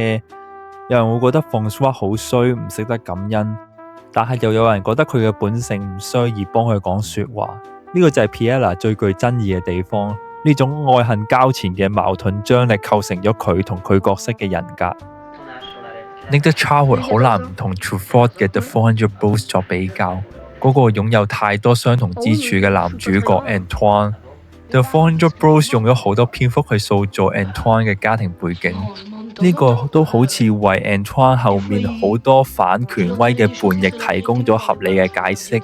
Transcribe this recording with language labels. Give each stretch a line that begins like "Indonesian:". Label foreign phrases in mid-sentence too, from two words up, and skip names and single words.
Cantonese: 有人會覺得 François 好衰，唔識得感恩，但係又有人覺得佢嘅本性唔衰而幫佢講說話。呢個就係 Piella 最具爭議嘅地方。呢種愛恨交纏嘅矛盾張力構成咗佢同佢角色嘅人格。Nick de Charwood 好難唔同 Truffaut 嘅 The 400 Bros 作比較，嗰個擁有太多相同之處嘅男主角 Antoine。The 400 Bros 用咗好多篇幅去塑造 Antoine 嘅家庭背景，呢個都好似為 Antoine 後面好多反權威嘅叛逆提供咗合理嘅解釋。